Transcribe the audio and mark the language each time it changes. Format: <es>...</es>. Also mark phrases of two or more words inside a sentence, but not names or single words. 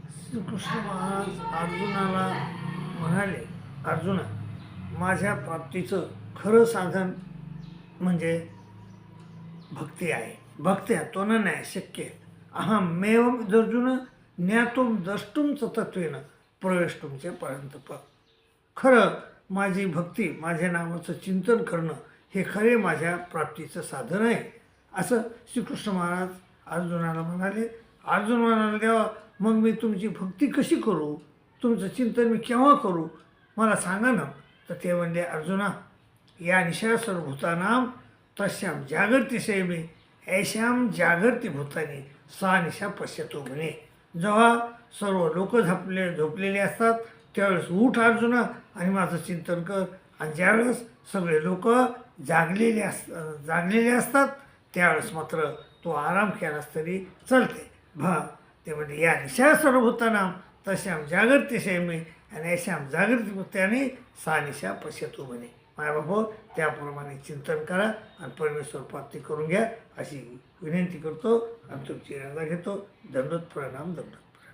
<mr>श्रीकृष्ण महाराज अर्जुनाला म्हणाले, अर्जुना, माझ्या प्राप्तीचं खरं साधन म्हणजे भक्ती आहे.</mr> <sa>भक्त्या तो नाही शक्य अहमेव अर्जुन ज्ञातुम द्रष्टुम च तत्वेन प्रवेशटुम च परंतप.</sa> <mr>खरं माझी भक्ती, माझ्या नावाचं चिंतन करणं हे खरे माझ्या प्राप्तीचं साधन आहे, असं श्रीकृष्ण महाराज अर्जुनाला म्हणाले. अर्जुन म्हणाले, देवा मग मी तुमची भक्ती कशी करू, तुमचं चिंतन मी केव्हा करू, मला सांगा ना. तर ते म्हणले, अर्जुना,</mr> <sa>या निशा सर्वभूतानां तस्यां जागर्ति संयमे ऐशाम जागर्ति भूताने सा निशा पश्यतो म्हणे.</sa> <mr>जेव्हा सर्व लोक झोपलेले असतात त्यावेळेस उठ अर्जुना आणि माझं चिंतन कर, आणि ज्यावेळेस सगळे लोक जागलेले असतात त्यावेळेस मात्र तो आराम केलास तरी चालते. ते म्हणजे</mr> <sa>या निशा सर्वभूतानां तस्यां जागर्ति संयमे आणि ऐशाम जागृती भूताने सा निशा पश्यतो म्हणे.</sa> <mr>माझ्या बाबा त्याप्रमाणे चिंतन करा आणि परमेश्वर प्राप्ती करून घ्या अशी विनंती करतो आणि तुमची रंगा घेतो. दंडोत प्रणाम. दंडोत.</mr>